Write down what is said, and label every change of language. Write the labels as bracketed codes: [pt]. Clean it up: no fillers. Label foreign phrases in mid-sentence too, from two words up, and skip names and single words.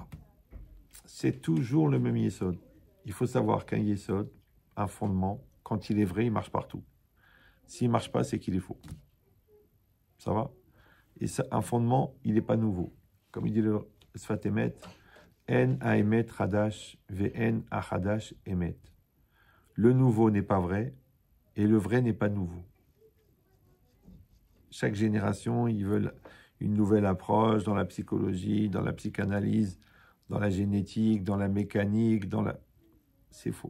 [fr] C'est toujours le même yesod. Il faut savoir qu'un yesod, un fondement, quand il est vrai, il marche partout. S'il ne marche pas, c'est qu'il est faux. Ça va? Et ça, un fondement, il n'est pas nouveau. Comme il dit le Sfat Emet, [he] אין האמת חדש ואין חדש אמת. [fr] Le nouveau n'est pas vrai et le vrai n'est pas nouveau. Chaque génération, ils veulent une nouvelle approche dans la psychologie, dans la psychanalyse, dans la génétique, dans la mécanique, C'est faux.